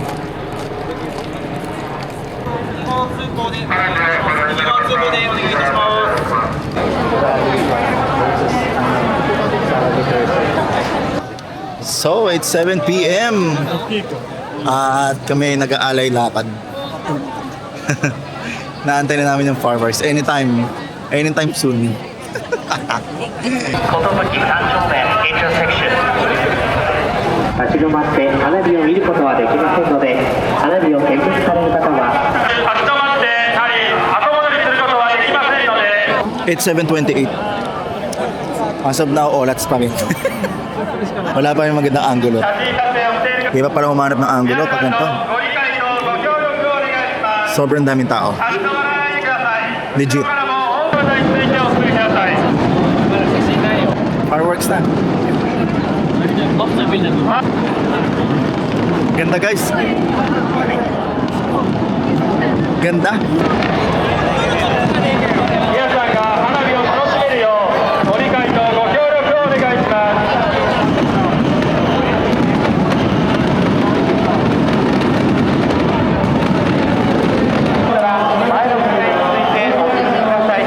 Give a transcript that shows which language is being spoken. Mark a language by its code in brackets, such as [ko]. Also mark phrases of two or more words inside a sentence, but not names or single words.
[en] So, it's 7 p.m. [tl] At kami nag-aalay lakad. Naantay na namin yung farmers. [en] Anytime soon. [ja] 立ち止まって花火を見ることはできませんので、花火を見物される方は立ち止まってやはり後戻りすることはできませんので。 [en] It's 7:28. As of now, [tl] olats pa rin. Wala pa yung magandang angulo. Di ba parang umanap ng angulo pag ganito? Sobrang daming tao. Legit. Fireworks na. Ganda guys. Ganda. [ja] 皆さんが花火を楽しめるようご理解とご協力をお願いします。前の車についてお進みください。